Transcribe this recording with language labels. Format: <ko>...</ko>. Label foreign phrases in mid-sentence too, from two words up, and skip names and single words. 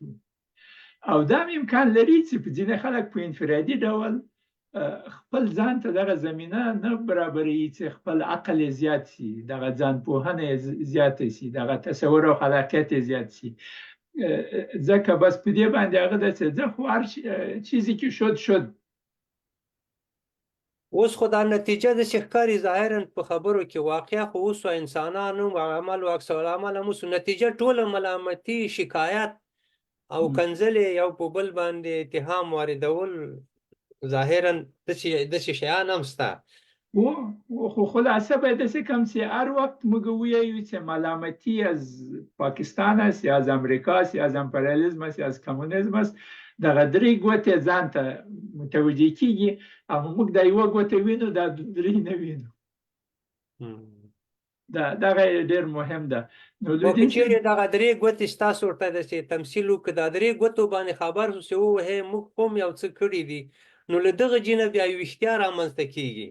<ps>او دا هم امکان لري چې په ځینې خلک په انفرادي ډول خپل ځان ته دغه زمینه نه برابروي چې خپل عقل یې زیات سي، دغه ځان پوهنه یې زیاته سي، دغه تصور او خلاقیت یې زیات سي. ځکه بس په دې باندې هغه ده چې زه خو</ps> <fa>هر چیزی که شد.</fa> <ps>اوس خو دا نتیجه د ښکاري ظاهرا په خبرو کې، واقعا خو اوس انسانانو عمل او عکس العمل هم اوس نتیجه ټوله ملامتي، شکایت او کنځلې، یو په بل باندې اتهام واردول، ظاهرا داسې شیان هم شته. خو خلاصه به داسې کوم چې هر وخت موږ ووایو چې ملامتي</ps> <fa>از پاکستان است، یا از امریکا است، یا از امپریالیزم است، یا از کمونیزم است،</fa> <ps>دغه درې ګوتې ځان ته متوجه کېږي، اما موږ دا یوه ګوته وینو، دا درې نه وینو. دغه ډېر مهم ده. نو که چېرې دغه درې ګوتې ستاسو ورته داسې تمثیل وکړو، دا درې ګوتو باندې خبر شو چې ووایې موږ کوم یو څه کړي دي، نو له دغه جینه بیا یو ویښتیا رامنځته کېږي.</ps>